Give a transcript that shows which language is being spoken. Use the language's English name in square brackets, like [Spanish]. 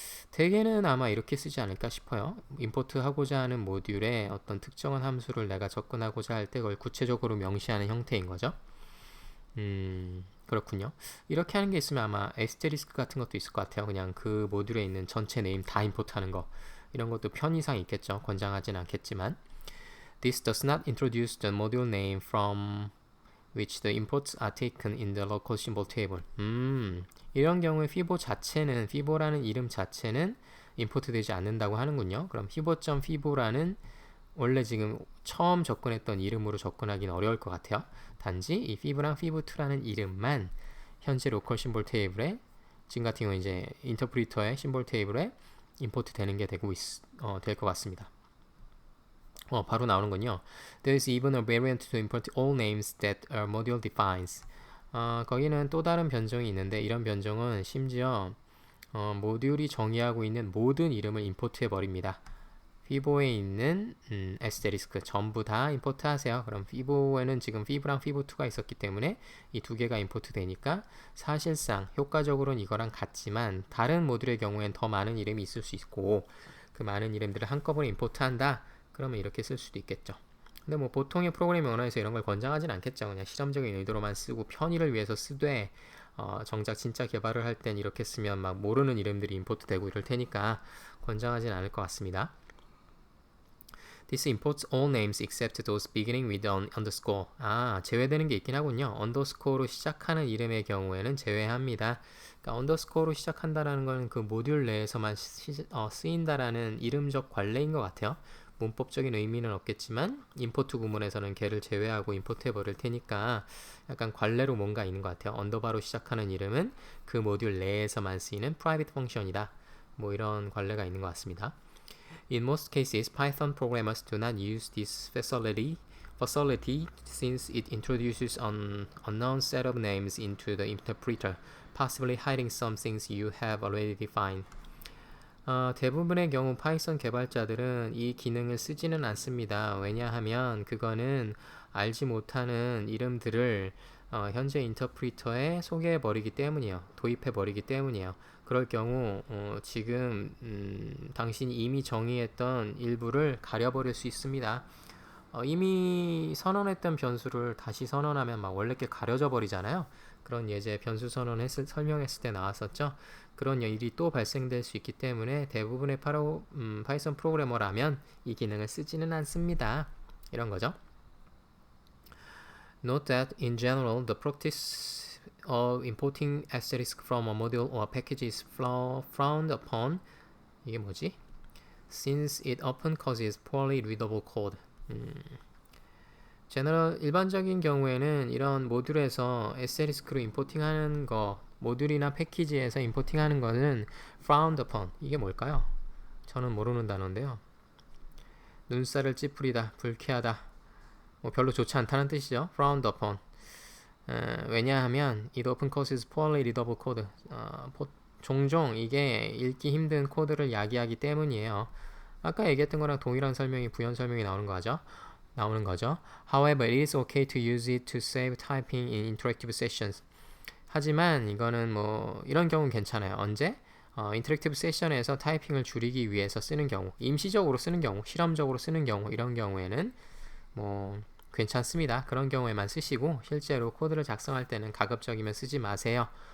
[Korean] 대개는 아마 이렇게 쓰지 않을까 싶어요. 임포트하고자 하는 모듈에 어떤 특정한 함수를 내가 접근하고자 할 때 그걸 구체적으로 명시하는 형태인 거죠. 그렇군요. 이렇게 하는 게 있으면 아마 에스테리스크 같은 것도 있을 것 같아요. 그냥 그 모듈에 있는 전체 네임 다 임포트하는 거. 이런 것도 편의상 있겠죠. 권장하진 않겠지만. [English] This does not introduce the module name from which the imports are taken in the local symbol table. [Korean] 이런 경우에 fibo라는 이름 자체는 임포트 되지 않는다고 하는군요. 그럼 fibo.fibo라는 원래 지금 처음 접근했던 이름으로 접근하기는 어려울 것 같아요. 단지 이 fibo랑 fibo2라는 이름만 현재 로컬 심볼 테이블에 지금 같은 경우 이제 인터프리터의 심볼 테이블에 임포트 되는 게 될 것 같습니다. 바로 나오는군요. [English] There is even a variant to import all names that a module defines. [Korean] 거기는 또 다른 변종이 있는데 이런 변종은 심지어 모듈이 정의하고 있는 모든 이름을 임포트해 버립니다. 피보에 있는 에스테리스크 전부 다 임포트 하세요. 그럼 피보에는 지금 피브랑 피보2가 있었기 때문에 이 두 개가 임포트 되니까 사실상 효과적으로는 이거랑 같지만 다른 모듈의 경우엔 더 많은 이름이 있을 수 있고 그 많은 이름들을 한꺼번에 임포트 한다. 그러면 이렇게 쓸 수도 있겠죠. 근데 뭐 보통의 프로그래밍 언어에서 이런 걸 권장하진 않겠죠. 그냥 실험적인 의도로만 쓰고 편의를 위해서 쓰되 정작 진짜 개발을 할 땐 이렇게 쓰면 막 모르는 이름들이 임포트 되고 이럴 테니까 권장하진 않을 것 같습니다. [English] This imports all names except those beginning with underscore. [Korean] 제외되는 게 있긴 하군요. 언더스코어로 시작하는 이름의 경우에는 제외합니다. 그러니까 언더스코어로 시작한다라는 건 그 모듈 내에서만 쓰인다라는 이름적 관례인 것 같아요. 문법적인 의미는 없겠지만 임포트 구문에서는 걔를 제외하고 임포트 해버릴 테니까 약간 관례로 뭔가 있는 것 같아요. 언더바로 시작하는 이름은 그 모듈 내에서만 쓰이는 private function이다. 뭐 이런 관례가 있는 것 같습니다. [English] In most cases, Python programmers do not use this facility since it introduces an unknown set of names into the interpreter, possibly hiding some things you have already defined. [Korean] 대부분의 경우 파이썬 개발자들은 이 기능을 쓰지는 않습니다. 왜냐하면 그거는 알지 못하는 이름들을 현재 인터프리터에 소개해버리기 때문이에요. 도입해버리기 때문이에요. 그럴 경우 지금 당신이 이미 정의했던 일부를 가려버릴 수 있습니다. 이미 선언했던 변수를 다시 선언하면 막 원래 게 가려져 버리잖아요. 그런 예제 변수 설명했을 때 나왔었죠. 그런 일이 또 발생될 수 있기 때문에 대부분의 파이썬 프로그래머라면 이 기능을 쓰지는 않습니다. 이런 거죠. [English] Note that in general, the practice of importing asterisk from a module or package is frowned upon. [Korean] 이게 뭐지? [English] Since it often causes poorly readable code. [Korean] 일반적인 경우에는 이런 모듈에서 에스테리스크로 임포팅하는 거, 모듈이나 패키지에서 임포팅하는 거는 frowned upon. 이게 뭘까요? 저는 모르는 단어인데요. 눈살을 찌푸리다, 불쾌하다, 뭐 별로 좋지 않다는 뜻이죠. [English] frowned upon. [Korean] 왜냐하면 [English] it often causes poorly readable code. [Korean] 종종 이게 읽기 힘든 코드를 야기하기 때문이에요. 아까 얘기했던 거랑 동일한 설명이 부연 설명이 나오는 거죠. [English] However, it is okay to use it to save typing in interactive sessions. [Korean] 하지만 이거는 뭐 이런 경우는 괜찮아요. 언제? 인터랙티브 세션에서 타이핑을 줄이기 위해서 쓰는 경우, 임시적으로 쓰는 경우, 실험적으로 쓰는 경우, 이런 경우에는 뭐 괜찮습니다. 그런 경우에만 쓰시고 실제로 코드를 작성할 때는 가급적이면 쓰지 마세요.